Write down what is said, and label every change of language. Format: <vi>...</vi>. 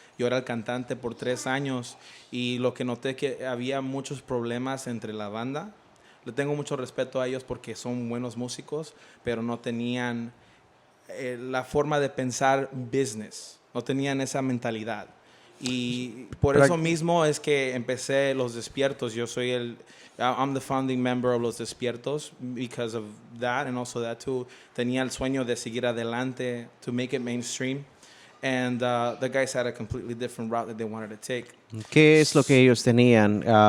<es>Yo era el cantante por 3 años y lo que noté que había muchos problemas entre la banda. Le tengo mucho respeto a ellos porque son buenos músicos, pero no tenían la forma de pensar business, no tenían esa mentalidad. Y por eso mismo es que empecé Los Despiertos.</es> <en>I'm the founding member of Los Despiertos because of that, and also that too.</en> <es>Tenía el sueño de seguir adelante,</es> <en>to make it mainstream. And the guys had a completely different route that they wanted to take.</en> <es>¿Qué es lo que ellos tenían?</es>